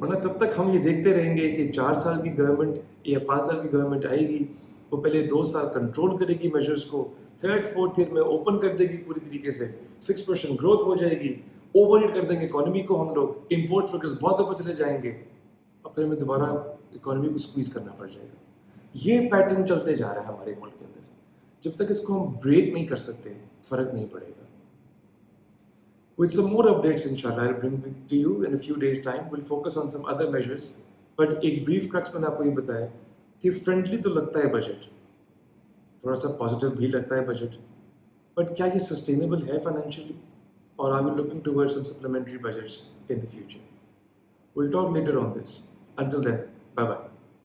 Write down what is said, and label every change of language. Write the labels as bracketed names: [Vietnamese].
[Hindi] वरना तब तक हम ये देखते रहेंगे कि 4 साल की गवर्नमेंट या 5 साल की गवर्नमेंट आएगी, वो पहले 2 साल कंट्रोल करेगी मेजर्स को, 3rd 4th ईयर में ओपन कर देगी पूरी तरीके से, 6% ग्रोथ हो जाएगी, ओवरहीट कर देंगे इकोनॉमी को हम लोग, इंपोर्ट फिगर्स बहुत ऊपर चले जाएंगे और फिर हमें दोबारा इकोनॉमी को स्क्वीज करना पड़ जाएगा. ये पैटर्न चलते जा रहा है हमारे मुल्क के अंदर. जब तक इसको हम ब्रेक नहीं कर सकते फ़र्क नहीं पड़ेगा. [English] With some more updates inshallah I'll bring it to you in a few days time. We'll focus on some other measures. [Hindi] But एक brief crux मैंने आपको ये बताया कि फ्रेंडली तो लगता है बजट, थोड़ा सा पॉजिटिव भी लगता है बजट, बट क्या ये सस्टेनेबल है फाइनेंशियली, और [English] Are we looking towards some supplementary budgets in the future? We'll talk later on this. Until then, bye bye.